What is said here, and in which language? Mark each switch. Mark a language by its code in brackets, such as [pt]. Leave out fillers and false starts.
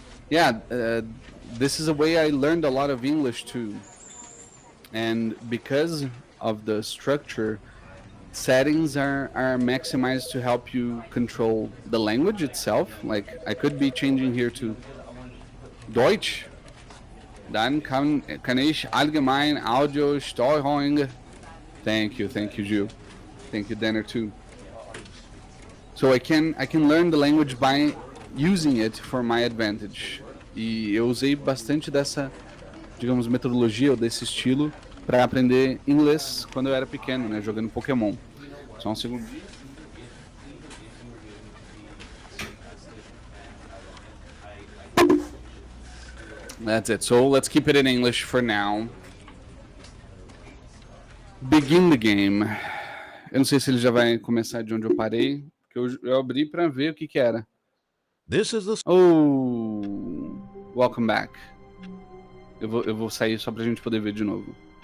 [en] Yeah, this is a way I learned a lot of English too. And because of the structure, settings are maximized to help you control the language itself. Like I could be changing here to Deutsch. [de] Dann kann ich allgemein Audio-Steuerung. [en] Thank you, Gil. Thank you, Denner, too. So I can learn the language by using it for my advantage. [pt] E eu usei bastante dessa, digamos, metodologia ou desse estilo para aprender inglês quando eu era pequeno, né, jogando Pokémon. Só um segundo. [en] That's it. So let's keep it in English for now. Begin the game. [pt] Eu não sei se ele já vai começar de onde eu parei, porque eu abri para ver o que era. [en] This is the... Oh, welcome back. [pt] Eu vou sair só pra gente poder ver de novo.